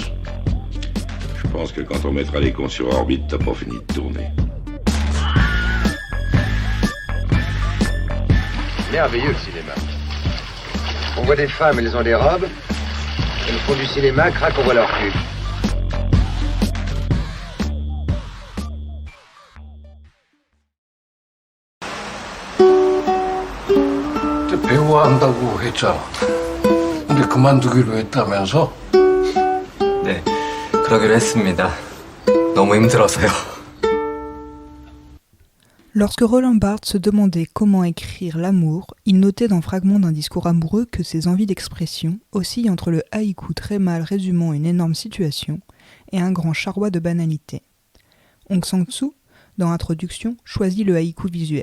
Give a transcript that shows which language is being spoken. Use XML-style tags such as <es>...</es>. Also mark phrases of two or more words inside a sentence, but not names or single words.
<fr>Je pense que quand on mettra les cons sur orbite, t'as pas fini de tourner. Merveilleux le cinéma. On voit des femmes, elles ont des robes. Elles font du cinéma, crac, on voit leur cul.</fr> <ko>배우한다고 했잖아. 근데 그만두기로 했다면서? 네, 그러기로 했습니다. 너무 힘들어서요.</ko> <fr>Lorsque Roland Barthes se demandait comment écrire l'amour, il notait dans fragments d'un discours amoureux que ses envies d'expression oscillent entre le haïku très mal résumant une énorme situation et un grand charroi de banalité. Aung San Suu, dans Introduction, choisit le haïku visuel.</fr>